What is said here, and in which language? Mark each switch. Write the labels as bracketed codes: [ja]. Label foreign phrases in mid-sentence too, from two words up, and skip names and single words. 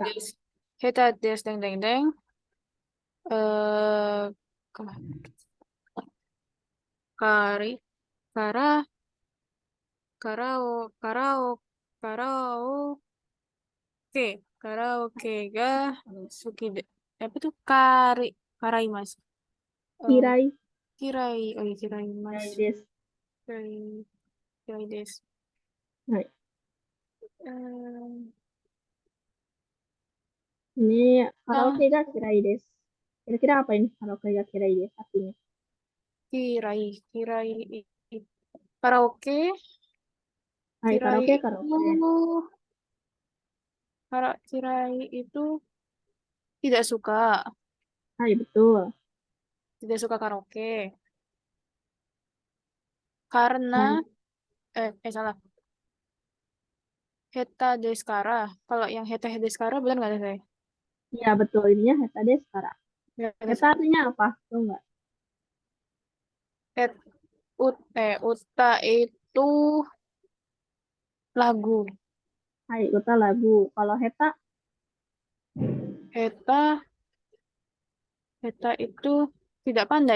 [ja] 下手ですでん。カリ. カラオケが好きで. [id] Apa tuh karaimasu. [ja] 嫌い. 嫌い. [id] Oh iya, kiraimasu. [ja] 嫌いです. 嫌いです. [id] Nah, ini [ja] カラオケが嫌いです. [id] Kira-kira apa ini [ja] カラオケが嫌いです [id] artinya? [ja] 嫌い。カラオケ. はい, [id] Kirai itu tidak suka. Hai, betul. Tidak suka karaoke. Karena salah. [ja] 下手ですから. [id] Kalau yang [ja] 下手ですから [id] benar nggak ada saya? Iya, betul. Ininya [ja] 下手ですから. [id] Heta artinya apa? Tahu nggak? Uta itu lagu. Hai, uta lagu. Kalau heta? Heta itu tidak pandai.